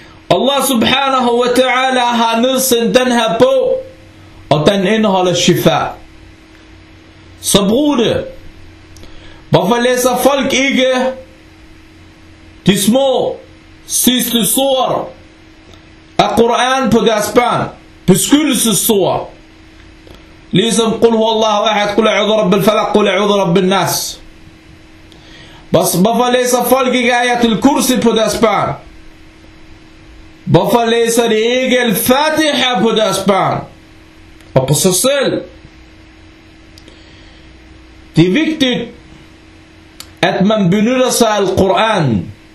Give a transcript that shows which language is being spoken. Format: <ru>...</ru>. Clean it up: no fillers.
<da>Allah subhanahu wa ta'ala har nedsendt den her bog, og den indeholder shifa. Så brug det. Hvorfor læser folk ikke de små sidste sur af Quran på deres børn? Beskyttelsessur.</da> <ar>Ligesom قل هو الله واحد قل اعوذ برب الفلق قل اعوذ برب الناس.</ar> <da>Hvorfor læser folk ikke ayatul kursi på deres børn? Hvorfor læser de ikke al-fatiha på deres børn? Og på sig selv. Det er vigtigt, at man benytter sig af Al-Quran.</da>